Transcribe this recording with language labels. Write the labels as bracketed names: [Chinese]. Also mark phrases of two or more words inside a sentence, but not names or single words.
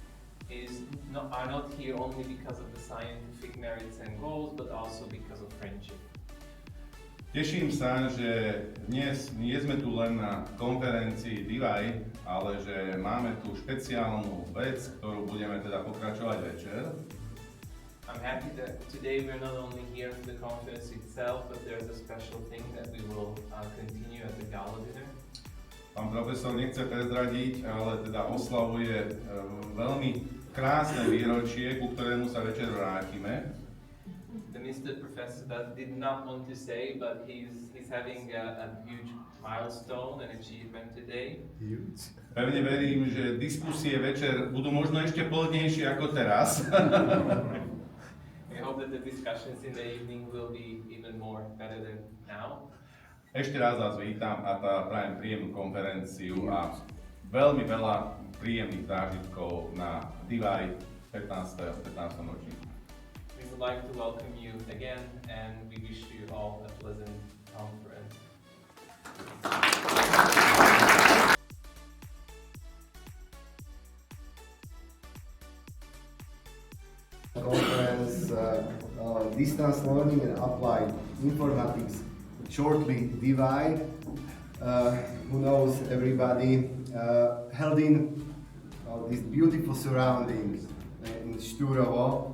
[English] Are not here only because of the scientific merits and goals, but also because of friendship. [Slovak] Teším sa, že dnes nie sme tu len na konferencii Divai, ale že máme tu špeciálnu vec, ktorú budeme teda pokračovať večer. [English] I'm happy that today we're not only here for the conference itself, but there's a special thing that we will continue at the gala dinner. [Slovak] Pán profesor nechce prezradiť, ale teda oslavuje veľmi krásne výročie, ku ktorému sa večer vrátime. [English] The Mr. Professor did not want to say, but he's having a huge milestone and achievement today. [Slovak] Pevne verím, že diskusie večer budú možno ešte plodnejšie ako teraz. [English] We hope that the discussions in the evening will be even more better than now. [Slovak] Ešte raz vás vítam a prajem príjemnú konferenciu a veľmi veľa príjemných zážitkov na Divai 15. ročníku. [English] We would like to welcome you again and we wish you all a pleasant conference. Conference Distance Learning and Applied Informatics, shortly Divai, who knows everybody, held in this beautiful surrounding in Šturovo.